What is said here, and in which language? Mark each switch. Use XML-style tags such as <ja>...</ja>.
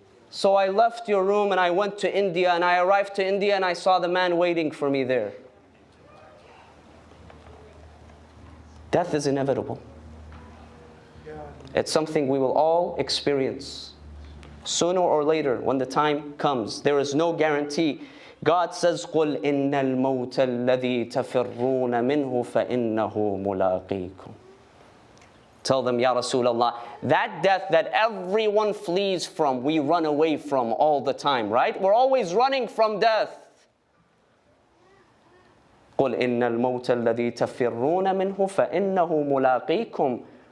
<en>So I left your room, and I went to India, and I arrived to India, and I saw the man waiting for me there. Death is inevitable. It's something we will all experience. Sooner or later, when the time comes, there is no guarantee. God says,</en> <ar>قُلْ إِنَّ الْمَوْتَ الَّذِي تَفِرُّونَ مِنْهُ فَإِنَّهُ مُلَاقِيكُمْ.</ar> <en>Tell them, Ya Rasulullah, that death that everyone flees from, we run away from all the time, right? We're always running from death.</en> <ar>قُلْ إِنَّ الْمَوْتَ الَّذِي تَفِرُّونَ مِنْهُ فَإِنَّهُ مُلَاقِيكُمْ.</ar>